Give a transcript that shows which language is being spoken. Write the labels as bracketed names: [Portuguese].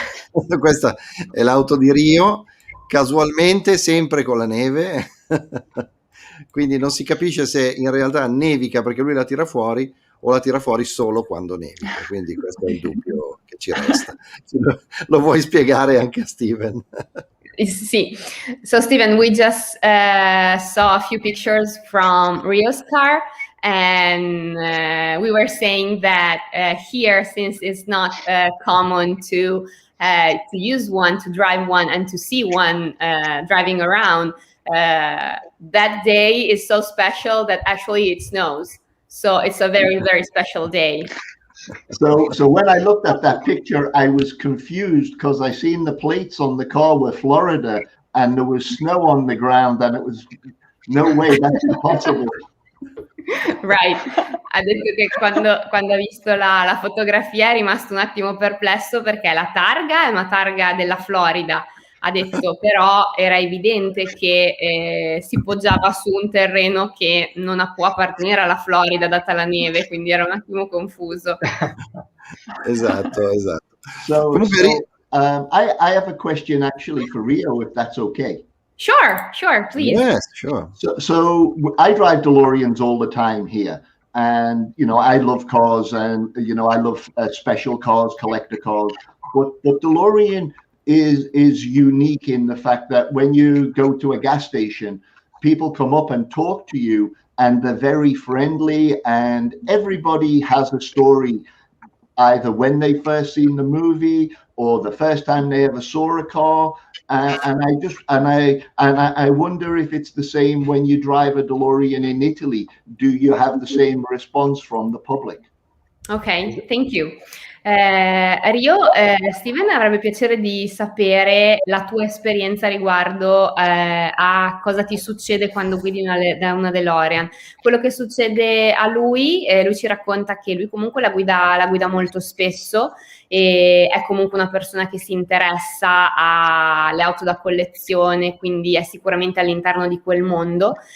[Italian] Questa è l'auto di Rio, casualmente sempre con la neve, quindi non si capisce se in realtà nevica perché lui la tira fuori o la tira fuori solo quando nevica, quindi questo è il dubbio che ci resta. Lo vuoi spiegare anche a Steven? Sì. [English] So Steven, we just saw a few pictures from Rio's car, and we were saying that here, since it's not common to use one, to drive one, and to see one driving around, that day is so special that actually it snows. So it's a very, very special day. So when I looked at that picture, I was confused because I seen the plates on the car were Florida and there was snow on the ground, and it was no way, that's impossible. Right. [Italian] Ha detto che quando ha visto la fotografia è rimasto un attimo perplesso perché la targa è una targa della Florida. Ha detto però era evidente che si poggiava su un terreno che non può appartenere alla Florida data la neve, quindi era un attimo confuso. Esatto. [English] So I have a question actually for Rio, if that's okay. Sure, please. Yes, sure. So I drive DeLoreans all the time here, and I love cars, and I love special cars, collector cars, but DeLorean is unique in the fact that when you go to a gas station, people come up and talk to you, and they're very friendly, and everybody has a story, either when they first seen the movie or the first time they ever saw a car. And I wonder if it's the same when you drive a DeLorean in Italy. Do you have the same response from the public? Ok, thank you. [Italian] Rio, Steven avrebbe piacere di sapere la tua esperienza riguardo a cosa ti succede quando guidi una DeLorean. Quello che succede a lui ci racconta che lui comunque la guida molto spesso e è comunque una persona che si interessa alle auto da collezione, quindi è sicuramente all'interno di quel mondo.